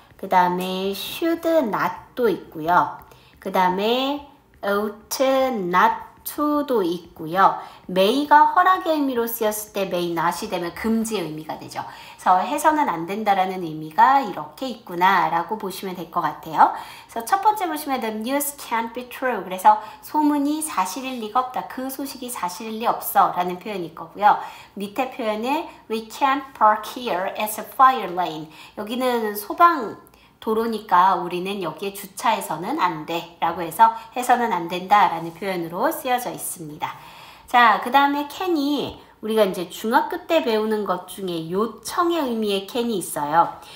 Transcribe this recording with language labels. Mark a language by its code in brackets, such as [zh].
[ko] 그 다음에 should not도 있고요. 그 다음에 ought not to도 있고요. may가 허락의 의미로 쓰였을 때 may not이 되면 금지의 의미가 되죠. 그래서 해서는 안 된다라는 의미가 이렇게 있구나 라고 보시면 될 것 같아요. 그래서 첫 번째 보시면 [en] the news can't be true. [ko] 그래서 소문이 사실일 리가 없다. 그 소식이 사실일 리 없어 라는 표현이 있거고요. 밑에 표현은 [en] we can't park here as a fire lane. [ko] 여기는 소방 도로니까 우리는 여기에 주차해서는 안 돼 라고 해서는 안 된다 라는 표현으로 쓰여져 있습니다. 자, 그 다음에 can이 우리가 이제 중학교 때 배우는 것 중에 요청의 의미의 can이 있어요.